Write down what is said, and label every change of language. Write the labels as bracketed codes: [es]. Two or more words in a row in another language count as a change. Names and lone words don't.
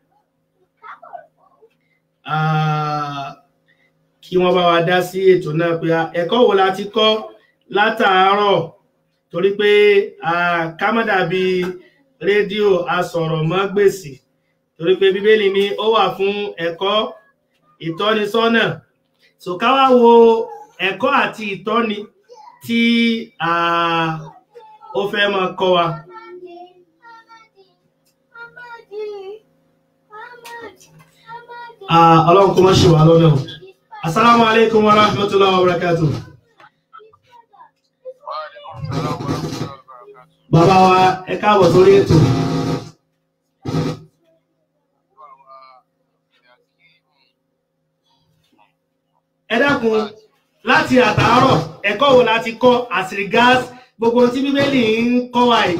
[yo] kí wọ́n bá wa dá sí ètò náà pé ẹ̀kọ́ wo la ti kọ́ látàárọ̀ torí pé ká má dàbí rédíò asọ̀rọ̀mágbèsì torí pé bíbélì ni ó wà fún ẹ̀kọ́ ìtọ́nisọ́nà so ká wá wo ẹ̀kọ́ àti ìtọ́ni tí ó fẹ́ máa kọ́ wa. Ọlọ́run kó má ṣe wà lọ́nà. [ar] السلام عليكم ورحمة الله وبركاته. [yo] Bàbá wa ẹ káàbọ̀ sórí ètò. Ẹ dákun láti àtàárọ̀ ẹ̀kọ́ wo láti kọ́ [en] as regards [yo] gbogbo tí Bíbélì ń kọ́ wa yìí.